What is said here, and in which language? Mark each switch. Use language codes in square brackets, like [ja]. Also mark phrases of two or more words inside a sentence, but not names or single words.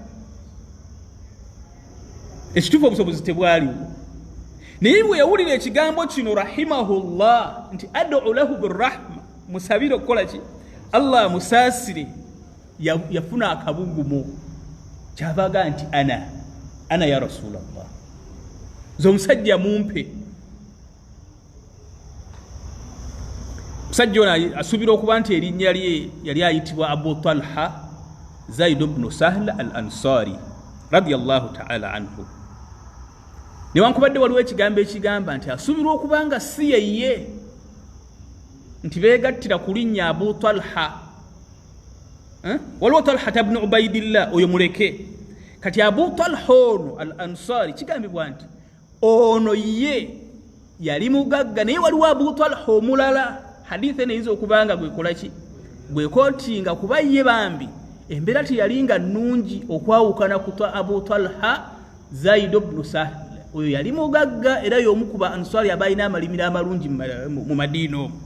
[lg] ekituufu obusobozi tebwaliwo naye bwe yawulira ekigambo kino rahimahullah nti [ar] أدعو له بالرحمة [lg] musabire okukola ki Allah musaasire yafuna akabugumo kyavaga nti [ar] أنا يا رسول الله [lg] nze omusajja mumpe musajja ono asubira okuba nti erinnya lye yali ayitibwa Abu Talha Zaid ibn Sahl al-Ansari [ar] رضي الله تعالى عنه [lg] newankubadde waliwo ekigambo ekigamba nti asubira okuba nga si yeye nti beegattira ku linnya Abu Talha waliwo Talha ibn Ubaidillah oyo muleke kati Abu Talha ono al-Ansari kigambibwa nti ono ye yali mugagga naye waliwo Abu Talha omulala hadithi ene izo okubanga gwekolaki gwekotinga kuba ye bambi embeera teyalinga nnungi okwawukana kutwa Abu Talha Zaid ibn Sahl oyo yali mugagga era y'omu ku Ansari abalina amalimiro amalungi mu Madina.